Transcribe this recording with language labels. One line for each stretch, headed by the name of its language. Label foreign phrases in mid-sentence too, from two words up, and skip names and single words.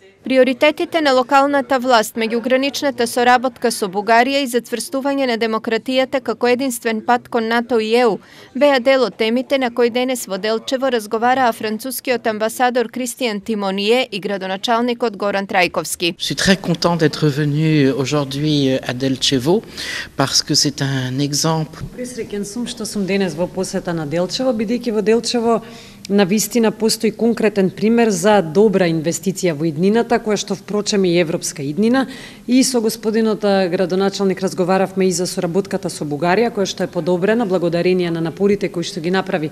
Macedonian: Приоритетите на локалната власт, меѓуграничната соработка со Бугарија и зацврстување на демократијата како единствен пат кон НАТО и ЕУ беа дел од темите на кои денес во Делчево разговараа францускиот амбасадор Кристијан Тимоние и градоначалникот Горан Трајковски.
French: Je suis très content d'être venu aujourd'hui à Delchevo parce que c'est un exemple.
Macedonian: Присреќен сум што сум денес во посета на Делчево, бидејќи во Делчево на вистина постои конкретен пример за добра инвестиција во иднината, која што впрочем и европска иднина. И со господинот градоначалник разговаравме и за соработката со Бугарија, која што е подобрена благодарение на напорите кои што ги направи